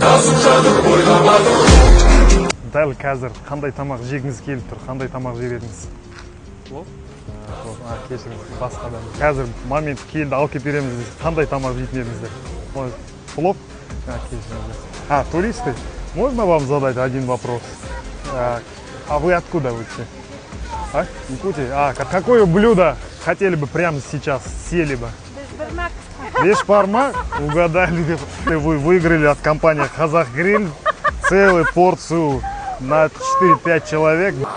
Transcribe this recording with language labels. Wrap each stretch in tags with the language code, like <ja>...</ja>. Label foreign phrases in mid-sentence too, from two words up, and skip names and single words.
<kk>Дәл қазір қандай тамақ жегіңіз келіп тұр, қандай тамақ жеп едіңіз? Кешіріңіз, басқадан. Қазір момент келді, алып келіп береміз, қандай тамақ жейтін едіңіздер? Плов? Кешіріңіз.</kk> <ru>Туристы? Можно вам задать один вопрос? А вы откуда вообще? Якутия? Какое блюдо хотели бы прямо сейчас, сели бы? Бешбармак? Угадали, вы выиграли от компании Казахгриль целую порцию на 4-5 человек.</ru>